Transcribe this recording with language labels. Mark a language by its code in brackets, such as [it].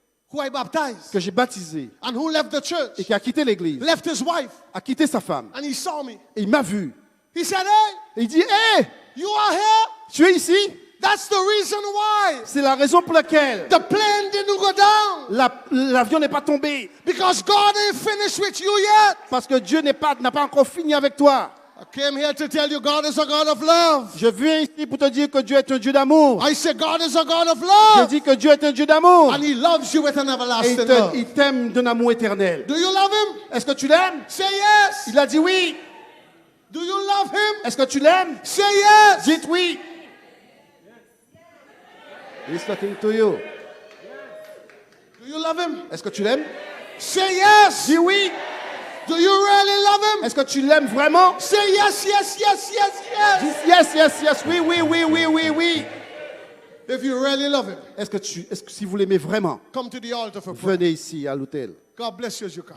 [en] who I baptized [fr] que j'ai baptisé [en] and who left the [fr] et [en] church, [fr] qui a quitté l'église, [en] left his wife, [fr] a quitté sa femme. [en] and he saw me. [fr] Et il m'a vu. [en] He said, hey, [fr] Et il dit, hé, [en] you are here? [fr] tu es ici? [en] That's the reason why [fr] C'est la raison pour laquelle [en] the plane didn't go down. [fr] l'avion n'est pas tombé. [en] Because God ain't finished with you yet. [fr] Parce que Dieu n'a pas encore fini avec toi. [en] I came here to tell you God is a God of love. [fr] Je viens ici pour te dire que Dieu est un Dieu d'amour. [en] I say God is a God of [fr] Je [en] love. [fr] dis que Dieu est un Dieu d'amour. [en] And he loves you with an [fr] Et [en] everlasting love. [fr] il t'aime d'un amour éternel. [en] Do you love him? [fr] Est-ce que tu l'aimes? [en] Say yes. [fr] Il a dit oui. [en] Do you love him? [fr] Est-ce que tu l'aimes? [en] Say yes. [fr] Dites oui. [en] He's talking to you. Do you love him? [fr] Est-ce que tu l'aimes? [en] Say yes. [fr] Dis oui. [en] Do you really love him? [fr] Est-ce que tu l'aimes vraiment? [en] Say yes, yes, yes, yes, yes. [fr] Dis [en] yes, yes, yes. [fr] Oui, oui, oui, oui, oui, oui. [en] If you really love him, [fr] Est-ce que si vous l'aimez vraiment, [en] come to the altar for prayer. [fr] venez ici à l'hôtel. [en] God bless you as you come.